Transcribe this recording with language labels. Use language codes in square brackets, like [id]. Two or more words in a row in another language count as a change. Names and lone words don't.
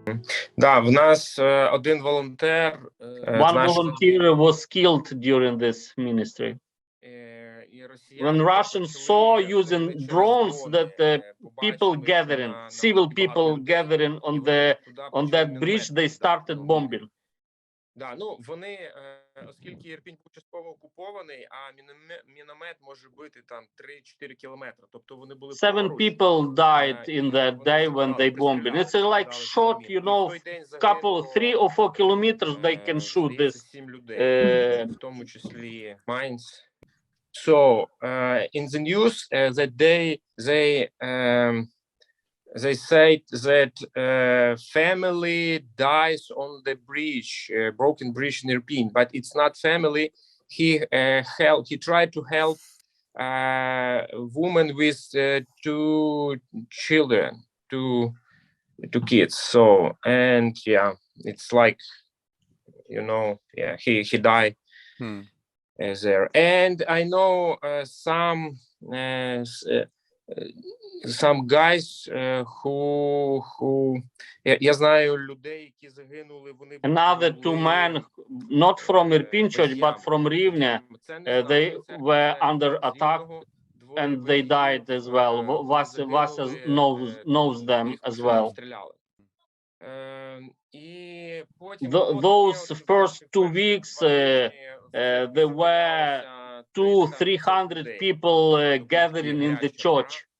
[uk] Да, в нас один волонтер. [en] One volunteer was killed during this ministry. When Russians saw using drones that people gathering, civil people gathering on that bridge, they started bombing. [uk] Да, ну вони, оскільки Ірпінь був частково окупований, а міномет може бити там 3-4 кілометри. Тобто вони були [en] 7 people died in that day when they bombed. It's like short, you know, couple 3 or 4 kilometers they can shoot this. [uk] 7 людей, в тому числі Mainz. [en] So in the news that they said that family dies on the bridge, broken bridge in Irpin, but it's not family. He tried to help woman with 2 children, two kids. So, and yeah, it's like, you know, yeah, he died there. And I know some guys who [uk] я знаю людей, які загинули, вони [en] Another 2 men, not from Irpin Church, but from Rivne, they were under attack and they died as well. Vasya knows them as well. Those first 2 weeks, there were 200-300 people gathering in the church.